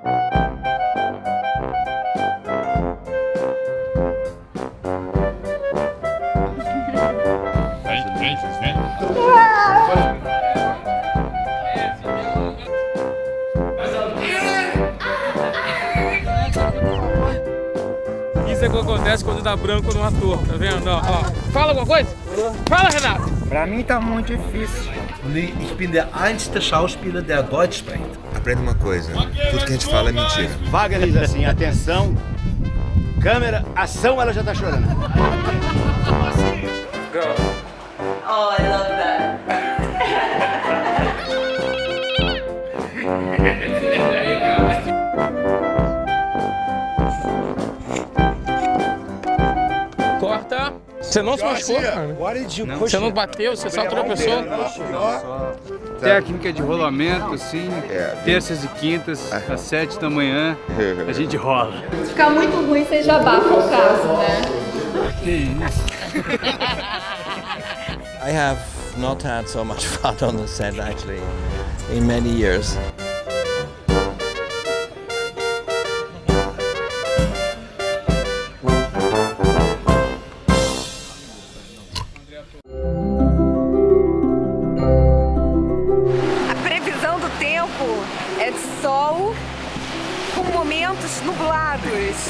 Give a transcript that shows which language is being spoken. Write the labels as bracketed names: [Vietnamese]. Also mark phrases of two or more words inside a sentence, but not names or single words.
[Portuguese] Isso é o que acontece quando dá branco no ator, tá vendo? Ó. Fala alguma coisa? Fala, Renato! Pra mim tá muito difícil. [German] Und ich bin der einzige Schauspieler, der Deutsch spricht. [Portuguese] Aprenda uma coisa, tudo que a gente fala é mentira. Vaga diz assim, atenção, câmera, ação, ela já tá chorando. [English] Go. Oh, I love that. [Portuguese] Corta. Você não se machucou, cara? Você não bateu, você só tropeçou. Técnica de rolamento, assim, terças e quintas, às 7 da manhã, a gente rola. Se ficar muito ruim, você já abafa o caso, né? Que isso. [English] I have not had so much fun on the set actually in many years. [Portuguese] A previsão do tempo é de sol com momentos nublados.